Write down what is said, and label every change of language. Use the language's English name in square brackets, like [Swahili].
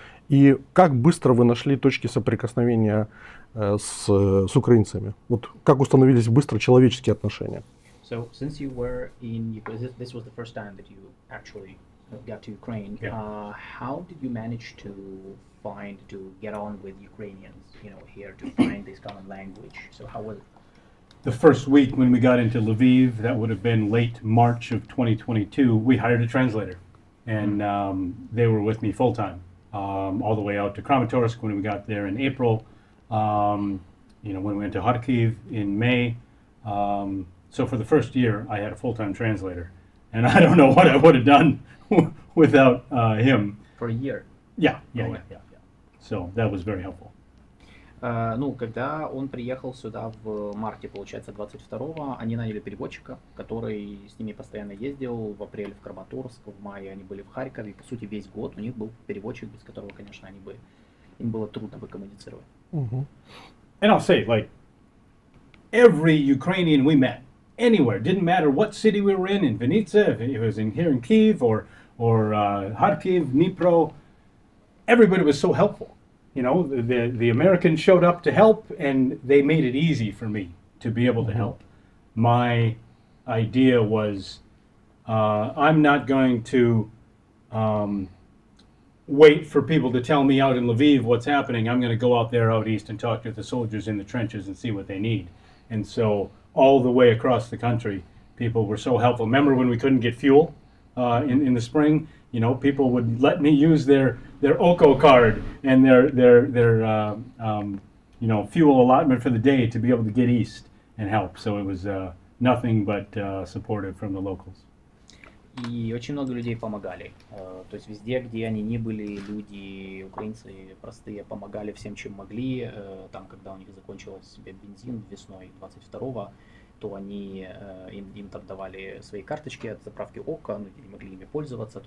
[Russian] И как быстро вы нашли точки соприкосновения с украинцами? Как установились быстро человеческие отношения? [English] So, since you were in Ukraine, this was the first time that you actually got to Ukraine. Yeah. How did you manage to get on with Ukrainians, here to find this common language? So how was it? The first week when we got into Lviv, that would have been late March of 2022, we hired a translator. And they were with me full time. All the way out to Kramatorsk when we got there in April, when we went to Kharkiv in May. So for the first year, I had a full-time translator, and I don't know what I would have done without him. For a year? Yeah. So that was very helpful. [Russian] Когда он приехал сюда в марте, получается, 22-го, они наняли переводчика, который с ними постоянно ездил. В апреле в Краматорск, в мае они были в Харькове. И, по сути, весь год у них был переводчик, без которого, конечно, им было трудно бы коммуницировать. [English] And I'll say, every Ukrainian we met, anywhere, didn't matter what city we were in Vinnytsia, if it was here in Kyiv or Kharkiv, Dnipro, everybody was so helpful. The Americans showed up to help, and they made it easy for me to be able to help. my idea was I'm not going to wait for people to tell me out in Lviv what's happening. I'm going to go out there out east and talk to the soldiers in the trenches and see what they need. And so all the way across the country, people were so helpful. Remember when we couldn't get fuel in the spring? You know, people would let me use their OCO card and their fuel allotment for the day to be able to get east and help. So it was nothing but supportive from the locals. [Russian] И очень много людей помогали. То есть везде, где они ни были, люди, украинцы простые, помогали всем, чем могли. Там, когда у них закончился бензин весной 22-го, то они им там давали свои карточки от заправки ОКО, не могли ими пользоваться.